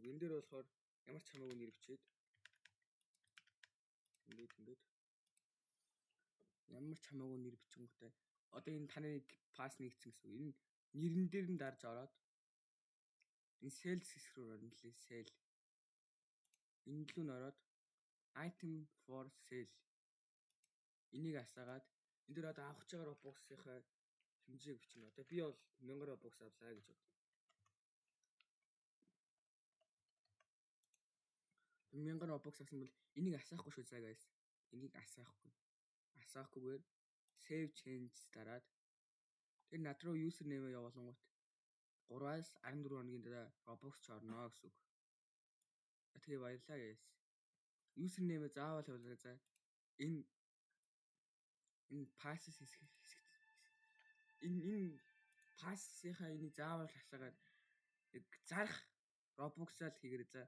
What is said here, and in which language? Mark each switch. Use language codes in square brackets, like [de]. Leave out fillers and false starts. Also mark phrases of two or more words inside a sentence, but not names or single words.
[mn] Энэ дээр болохоор ямар ч хамаагүй нэр бичээд ингээд ямар ч хамаагүй нэр бичингүүтэй одоо энэ таны pass нэгдсэн гэсэн. Энэ нэрэн дээр нь дарж ороод энэ sales хэсэг рүү орно лээ. Sale. Энэ лүү н ороод [en] item for sale. [mn] Энийг асаагаад энэ дээр одоо авах гэж байгаа Robux-ийнхаа хэмжээг бичнэ. Одоо би бол 1000 Robux авлаа гэж бод. 1000 Robux авсан бол энийг асаахгүй шүү заа guys. Энийг асаахгүйгээр [en] save changes [mn] дараад тэр над руу username явуулангууд 3-аас 14 хоногийн дараа Robux ч орно гэсэн үг. Тэгээ баярлалаа guys. Username заавал явуулаарай за. Энэ passes хэсэг энэ pass-ийнхаа энийг заавал асаагаад зарах Robux-аа л хийгэрэй за.